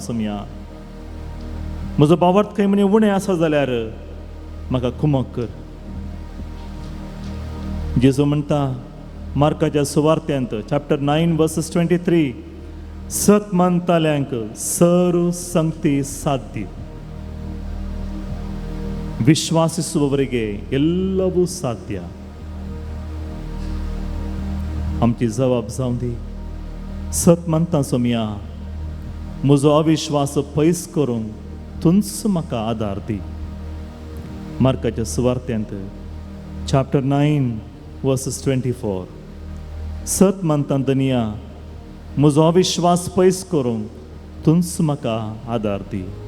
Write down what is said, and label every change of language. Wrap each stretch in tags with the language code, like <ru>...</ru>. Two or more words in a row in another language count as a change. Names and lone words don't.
<kok>सोम्या, म्हजो भावार्थ खंय म्हणे उणें आसा जाल्यार म्हाका कुमक कर. जेजू म्हणटा मार्काच्या सुवार्त्यांत चॅप्टर 9 वर्सेस 23, सत मानताल्यांक सर्व संगती साध्य,</kok> <kn>ವಿಶ್ವಾಸಿಸುವವರಿಗೆ ಎಲ್ಲವೂ ಸಾಧ್ಯ.</kn> <kok>आमची जबाब जावन दी. सत म्हणटा सोम्या, म्हजो अविश्वास पयस करूंक तूंच म्हाका आदार दी. मार्काच्या सुवार्त्यांत चॅप्टर 9 वर्सेस 24, सत म्हणटा दनिया, म्हजो विश्वास पयस करूंक तूंच म्हाका आदार दी.</kok>